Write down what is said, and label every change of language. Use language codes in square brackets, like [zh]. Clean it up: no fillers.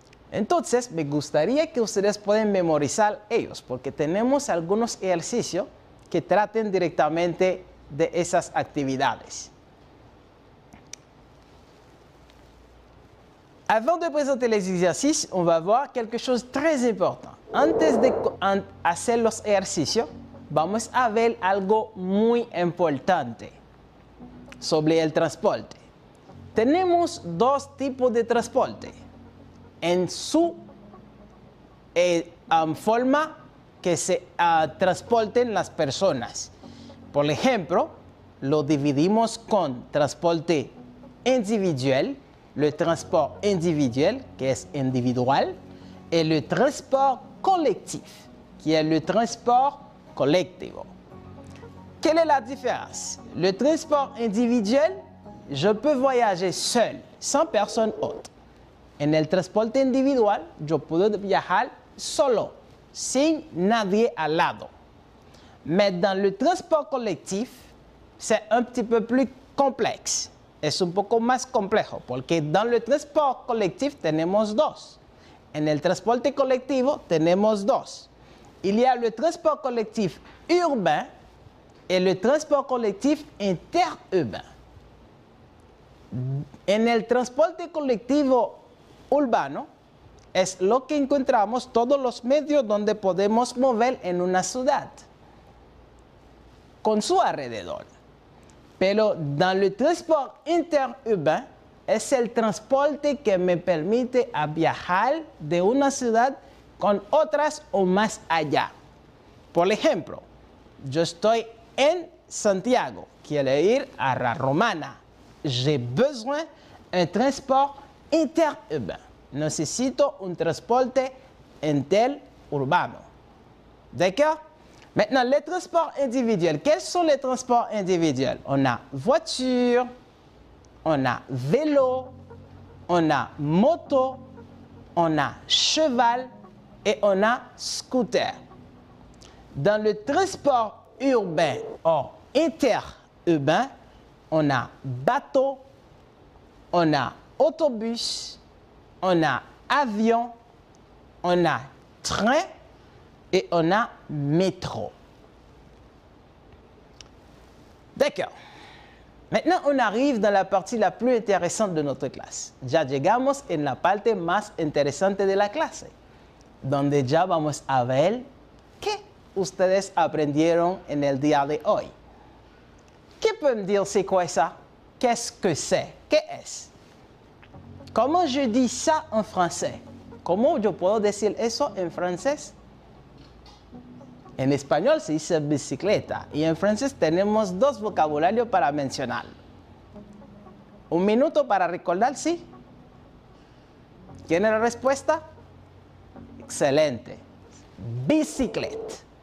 [es] Entonces, me gustaría que ustedes puedan memorizar ellos, porque tenemos algunos ejercicios que traten directamente de esas actividades. [fr] Avant de présenter les exercices, on va voir quelque chose de très important. [es] Antes de hacer los ejercicios, vamos a ver algo muy importante sobre el transporte. Tenemos dos tipos de transporte en su forma que se transporten las personas. Por ejemplo, lo dividimos con transporte individual, [fr] le transport individuel, qui est individual, et le transport [es] collectif, qui est le transport collectivo. [fr] Quelle est la différence? Le transport individuel, je peux voyager seul, sans personne autre. [es] En el transporte individual, yo puedo viajar solo, sin nadie al lado. [fr] Mais dans le transport collectif, c'est un petit peu plus complexe. [es] Es un poco más complejo, porque [fr] dans le transport collectif [es] tenemos dos. En el transporte colectivo tenemos dos. [fr] Il y a le transport collectif urbain et le transport collectif interurbain. [es] En el transporte colectivo urbano es lo que encontramos todos los medios donde podemos mover en una ciudad con su alrededor. Pero [fr] dans le transport interurbain [es] es el transporte que me permite a viajar de una ciudad con otras o más allá. Por ejemplo, yo estoy en Santiago, quiero ir a la Romana. [fr] J'ai besoin d'un transport interurbain. [es] Necesito un transporte interurbano. [fr] D'accord? Maintenant, les transports individuels. Quels sont les transports individuels? On a voiture, on a vélo, on a moto, on a cheval et on a scooter. Dans le transport urbain ou interurbain, on a bateau, on a autobus, on a avion, on a train et on a métro. D'accord. Maintenant, on arrive dans la partie la plus intéressante de notre clase. [es] Ya llegamos en la parte más interesante de la clase, donde ya vamos a ver qué ustedes aprendieron en el día de hoy. ¿Qué pueden [fr] dire c'est quoi ça? Qu'est-ce que c'est? [es] ¿Qué es? [fr] Comment je dis ça en français? [es] ¿Cómo yo puedo decir eso en francés? En español se dice bicicleta y en francés tenemos dos vocabularios para mencionarlo. Un minuto para recordar, ¿sí? ¿Tiene la respuesta? Excelente. Bicicleta.